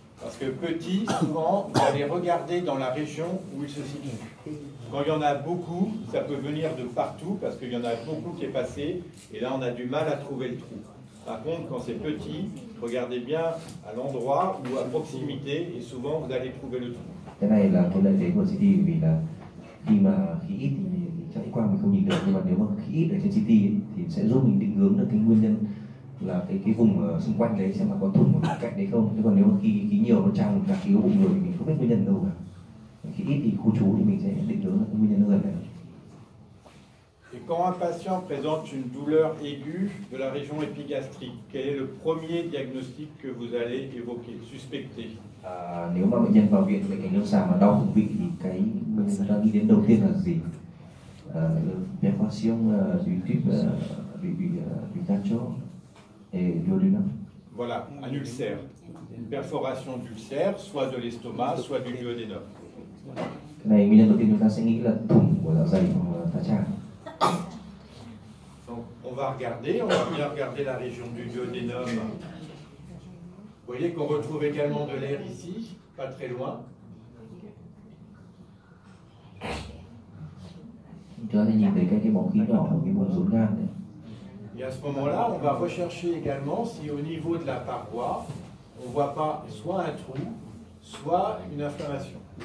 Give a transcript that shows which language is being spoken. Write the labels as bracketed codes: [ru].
[fr] Parce que petit, souvent, vous allez regarder dans la région où il se situe. Quand il y en a beaucoup, ça peut venir de partout parce qu'il y en a beaucoup qui est passé et là on a du mal à trouver le trou. Par contre, quand c'est petit, regardez bien à l'endroit ou à proximité et souvent vous allez trouver le trou. [vi] Cái này là cái lợi thế của CT vì là khi mà khí ít thì chạy quang mình không nhìn được, nhưng mà nếu mà khí ít ở trên CT thì sẽ giúp mình định hướng được cái nguyên nhân là cái vùng xung quanh đấy xem là có thủng một cạnh đấy không. Chứ còn nếu mà khí nhiều nó tràn cả khí bụng rồi thì mình không biết nguyên nhân đâu cả. Khí ít thì khu trú thì mình sẽ định hướng được cái nguyên nhân gần này. [fr] Et quand un patient présente une douleur aiguë de la région épigastrique, quel est le premier diagnostic que vous allez évoquer, suspecter? [vi] Nếu mà bệnh nhân vào viện bệnh cảnh lâm sàng mà đau bụng vị thì cái mình đang nghĩ đến đầu tiên là gì? [fr] Perforation du tube du tacho et duodénum. Voilà, un ulcère. Une perforation d'ulcère, soit de l'estomac, soit du duodénum. [vi] Cái này nguyên nhân đầu tiên chúng ta sẽ nghĩ là thủng của dạ dày hoặc là tá tràng. [fr] Donc, on va bien regarder la région du duodénum. Vous voyez qu'on retrouve également de l'air ici, pas très loin. [vi] Chúng ta nhìn thấy cái bóng khí nhỏ ở cái vùng rốn gan này. [fr] Et à ce moment-là, on va rechercher également si au niveau de la paroi, on ne voit pas soit un trou, soit une inflammation.